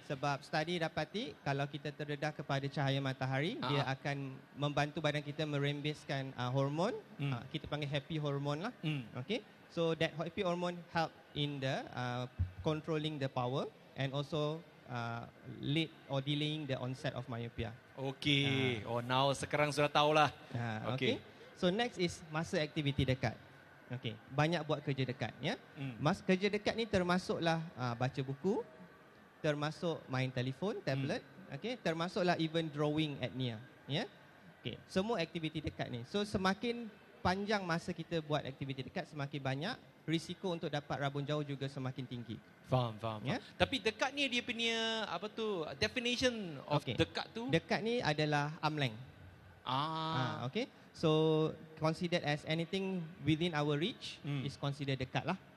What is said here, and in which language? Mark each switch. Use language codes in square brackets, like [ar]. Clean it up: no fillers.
[ms] Sebab study dapati kalau kita terdedah kepada cahaya matahari, dia akan membantu badan kita merembeskan hormon. Kita panggil happy hormone lah. Okay. [en] So that happy hormone help in the controlling the power and also late or delaying the onset of myopia. [ms] Okey. Now sekarang sudah tahulah. Okay. [en] So next is [ms] masa aktiviti dekat. Okey, banyak buat kerja dekat ya. Kerja dekat ni termasuklah baca buku, termasuk main telefon, tablet, okey, termasuklah [en] even drawing [ms] at Nia, ya. Okey, semua aktiviti dekat ni. So semakin panjang masa kita buat aktiviti dekat, semakin banyak risiko untuk dapat rabun jauh juga semakin tinggi. Faham. Ya? Tapi dekat ni dia punya definition of dekat tu. Dekat ni adalah arm length. [en] Okay. So considered as anything within our reach is considered [ms] dekat lah.